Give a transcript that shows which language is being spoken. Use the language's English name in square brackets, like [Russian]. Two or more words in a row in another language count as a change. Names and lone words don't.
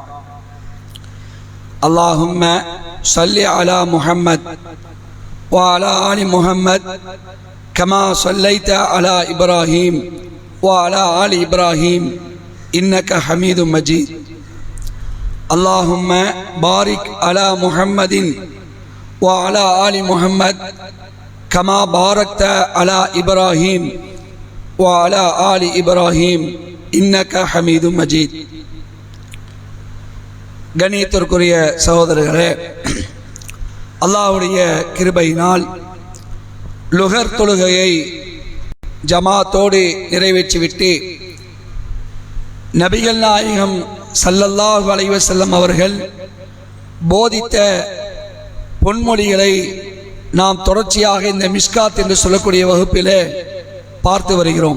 [Arabic] اللهم صل على محمد وعلى آل محمد كما صليت على إبراهيم وعلى آل إبراهيم إنك حميد مجيد. اللهم بارك على محمد وعلى آل محمد كما باركت على إبراهيم وعلى آل إبراهيم إنك حميد مجيد. [Tamil] கண்ணியத்திற்குரிய சகோதரர்களே, அல்லாஹ்வுடைய கிருபையினால் லுஹர் தொழுகையை ஜமாத்தோடு நிறைவேற்றிவிட்டு நபிகள் நாயகம் [Arabic] صلى الله عليه وسلم [Tamil] அவர்கள் போதித்த பொன்மொழிகளை நாம் தொடர்ச்சியாக இந்த மிஷ்காத் என்று சொல்லக்கூடிய வகுப்பிலே பார்த்து வருகிறோம்.